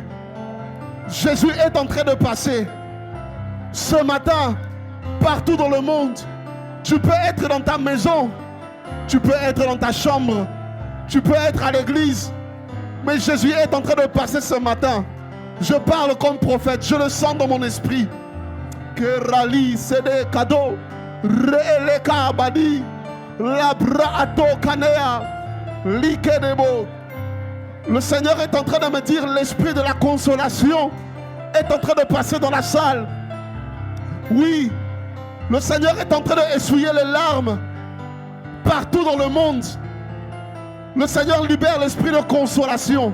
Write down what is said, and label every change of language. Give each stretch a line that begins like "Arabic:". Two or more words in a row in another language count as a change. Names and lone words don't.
French: Jésus est en train de passer. Ce matin, partout dans le monde, tu peux être dans ta maison, tu peux être dans ta chambre, tu peux être à l'église. Mais Jésus est en train de passer ce matin. Je parle comme prophète, je le sens dans mon esprit. Que rali c'est cadeau, reeleka abadi, labra ato kanea, likedebo. Le Seigneur est en train de me dire, l'esprit de la consolation est en train de passer dans la salle. Oui, le Seigneur est en train d'essuyer les larmes partout dans le monde. Le Seigneur libère l'esprit de consolation.